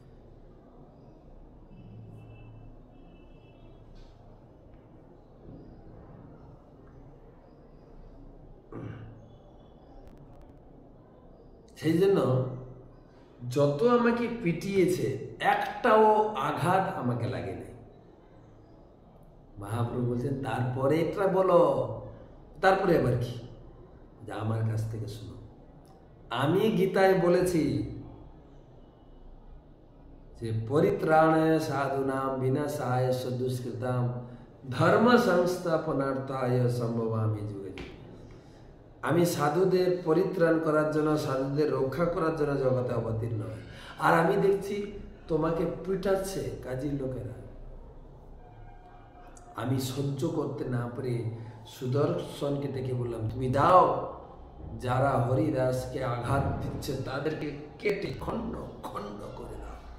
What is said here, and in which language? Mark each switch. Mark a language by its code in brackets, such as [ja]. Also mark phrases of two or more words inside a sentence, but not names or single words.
[bn] সেই জন্য যত আমাকে পিটিয়েছে, একটাও আঘাত আমাকে লাগে নাই। মহাপ্রভু বলছেন, তারপরে এটা বলো। তারপরে আবার কি? যা আমার কাছ থেকে শুনো। আমি গীতায় বলেছি যে [sa] পরিত্রাণায় সাধুনাম বিনাশায় দুষ্কৃতাম ধর্ম সংস্থাপনার্থায় সম্ভবামি যুগে। [bn] আমি সাধুদের পরিত্রাণ করার জন্য, সাধুদের রক্ষা করার জন্য জগতে অবতীর্ণ হয়। আর আমি দেখছি তোমাকে পিটাচ্ছে কাজীর লোকেরা। আমি সহ্য করতে না পেরে সুদর্শনকে ডেকে বললাম, তুমি দাও, যারা হরিদাসকে আঘাত দিচ্ছে তাদেরকে কেটে খণ্ড খণ্ড করে দাও।